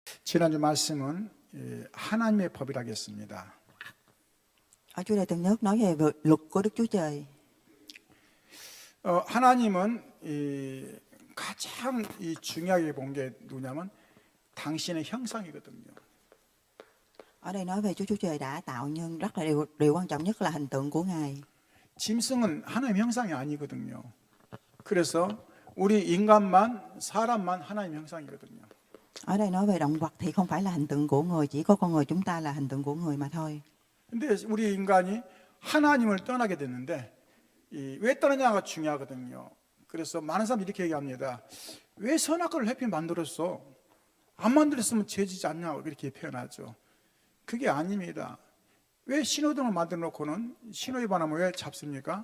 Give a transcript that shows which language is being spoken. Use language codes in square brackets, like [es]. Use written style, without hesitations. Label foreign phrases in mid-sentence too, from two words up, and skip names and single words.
[ko] 지난주 말씀은 하나님의 법이라겠습니다. [vi] Ở chủ đề tuần nhất nói về luật của Đức Chúa Trời. [ko] 하나님은 가장 중요하게 본 게 누구냐면 당신의 형상이거든요. [vi] Ở đây nói về Chúa Trời đã tạo nhân, rất là điều quan trọng nhất là hình tượng của Ngài. [ko] 짐승은 하나님 형상이 아니거든요. 그래서 우리 인간만 사람만 하나님 형상이거든요. [vi] Ở đây nói về động vật thì không phải là hình tượng của người, chỉ có con người chúng ta là hình tượng của người mà thôi. [ko] 근데 우리 인간이 하나님을 떠나게 됐는데 왜 떠나냐가 중요하거든요. 그래서 많은 사람들이 이렇게 얘기합니다. 왜 선악과를 하필 만들었어? 안 만들었으면 죄지지 않냐고 이렇게 표현하죠. 그게 아닙니다. 왜 신호등을 만들어 놓고는 신호 위반하면 왜 잡습니까?